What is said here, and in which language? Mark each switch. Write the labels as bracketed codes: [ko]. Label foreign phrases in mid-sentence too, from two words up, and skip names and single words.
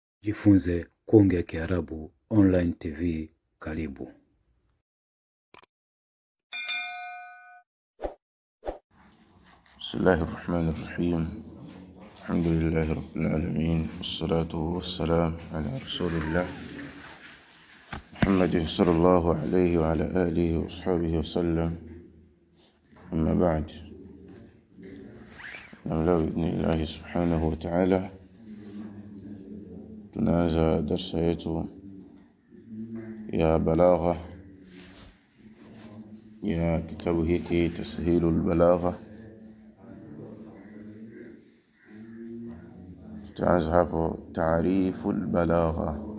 [sw] Jifunze kuongea Kiarabu [en] online TV, [sw] karibu. [ar] بسم الله الرحمن الرحيم. الحمد لله رب العالمين والصلاة والسلام على رسول الله محمد صلى الله عليه وعلى آله وأصحابه وسلم. أما بعد. [sw] Namla [ar] بإذن الله سبحانه وتعالى [sw] tunaanza darsa yetu ya balagha ya kitabu hiki Tashilul Balagha. Tutaanza hapo [ar] تعريف البلاغة.